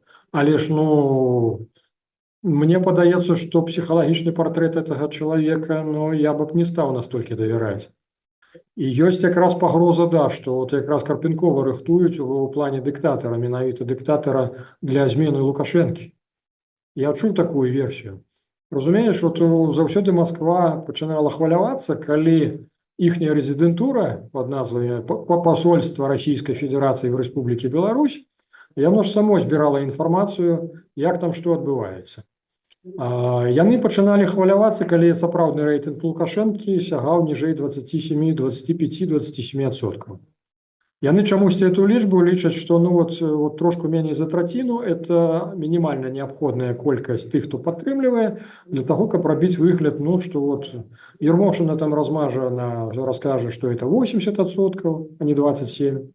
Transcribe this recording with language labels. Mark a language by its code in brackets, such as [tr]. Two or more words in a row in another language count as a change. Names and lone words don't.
[be] Але ж, ну, мне падаецца, што псіхалагічны партрэт гэтага чалавека, ну, я б не стаў настолькі давяраць. І ёсць якраз пагроза, да, што вот якраз Карпенкова рыхтуюць у плане дыктатара, менавіта дыктатара для змены Лукашэнкі. Я чуў такую версію. Разумееш, вот заўсёды Москва пачынала хвалявацца, калі [ru] ихняя резидентура под назвой посольство Российской Федерации в Республике Беларусь, [be] яно ж само збірала інфармацыю, як там што адбываецца. Яны пачыналі хвалявацца, калі сапраўдны рэйтынг Лукашэнкі сягаў ніжэй 27, 25, 27%. Яны чамусьці эту лічбу лічаць, што ну вот трошку меней за траціну это мінімальна неабходная колькасць тых, хто падтрымлівае, [ru] для того, [be] каб рабіць выгляд, ну што вот Ермошина там размажа, раскажа, што это 80%, а не 27%.